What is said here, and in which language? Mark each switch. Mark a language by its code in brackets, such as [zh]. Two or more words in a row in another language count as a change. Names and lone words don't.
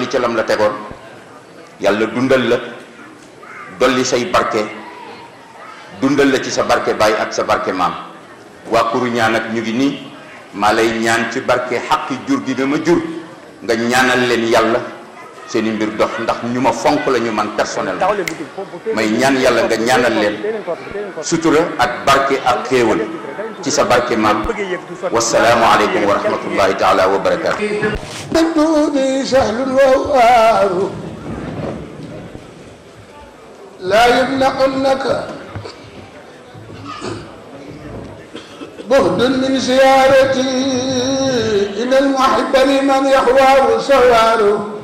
[wo] ca lam la tegoon yàlla dundal la dolli say barke dundal la ci sa barke baay ak sa barke maam waa Kuruña nag ñu ngi nii maa lay ñaan ci barke xaqi jur gi dama jur nga ñaanal leen yàlla seeni mbir dox ndax ñu ma fonk la ñu man personnel may ñaan yàlla nga ñaanal leen sutura ak barke ak xéewal ci sa barke maam [ar] والسلام عليكم ورحمة الله تعالى وبركاته لا يمنعنك بهد من زيارتي إن المحب لمن يحواه سواره